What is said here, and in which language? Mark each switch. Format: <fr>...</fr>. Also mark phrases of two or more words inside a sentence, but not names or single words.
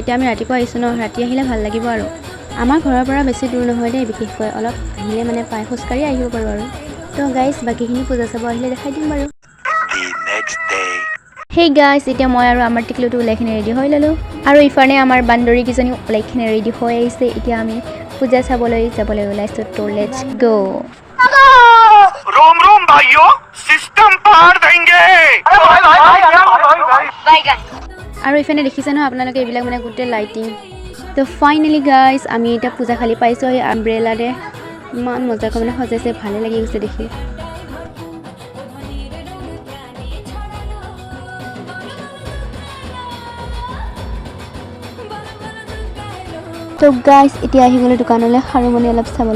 <as>এতিয়া আমি ৰাতিপুৱা আহিছোঁ ন, ৰাতি আহিলে ভাল লাগিব আৰু। আমাৰ ঘৰৰ পৰা বেছি দূৰ নহয় দেই, বিশেষকৈ অলপ আহিলে মানে পাই খোজকাঢ়ি আহিব পাৰোঁ আৰু। তো গাইজ, বাকীখিনি পূজা চাব আহিলে দেখাই দিম বাৰু। হেই গাইজ, এতিয়া মই আৰু আমাৰ টিকলুটো ওলাইখিনি ৰেডি হৈ ল'লোঁ, আৰু ইফালে আমাৰ বান্দৰীকেইজনী ওলাইখিনি ৰেডি হৈ আহিছে। এতিয়া আমি পূজা চাবলৈ যাবলৈ ওলাইছোঁ, তো</as> <en>let's go'. रोम रोम भाइयों सिस्टम पार देंगे</en> <as>আৰু ইফালে দেখিছে নহয় আপোনালোকে, এইবিলাক মানে গোটেই লাইটিং। তো ফাইনেলি গাইজ, আমি এতিয়া পূজাশালি পাইছোঁ। সেই আমব্ৰেলাৰে ইমান মজাকৈ মানে সজাইছে, ভালে লাগি গৈছে দেখি। তো গাইজ, এতিয়া আহি গ'লোঁ দোকানলৈ খাৰুমণি অলপ চাবলৈ।</as>